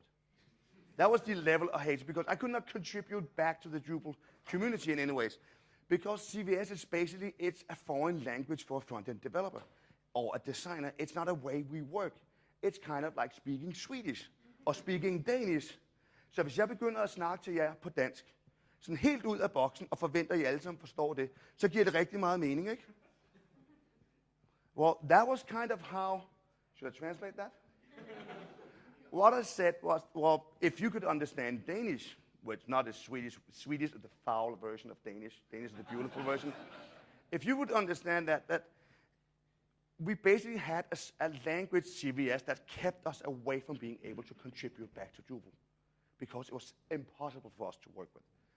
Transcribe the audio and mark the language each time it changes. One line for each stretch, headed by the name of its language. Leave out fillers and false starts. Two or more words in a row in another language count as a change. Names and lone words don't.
English: That was the level of hate, because I could not contribute back to the Drupal community in any ways. Because CVS is basically, it's a foreign language for a front-end developer or a designer. It's not a way we work. It's kind of like speaking Swedish or speaking Danish.
Danish: Så hvis jeg begynder at snakke til jer på dansk, sådan helt ud af boksen, og forventer, at I alle sammen forstår det, så giver det rigtig meget mening, ikke?
English: Well, that was kind of how, should I translate that? What I said was, well, if you could understand Danish, which not as Swedish, Swedish is the foul version of Danish, Danish is the beautiful version. If you would understand that we basically had a language CVS that kept us away from being able to contribute back to Drupal, because it was impossible for us to work with.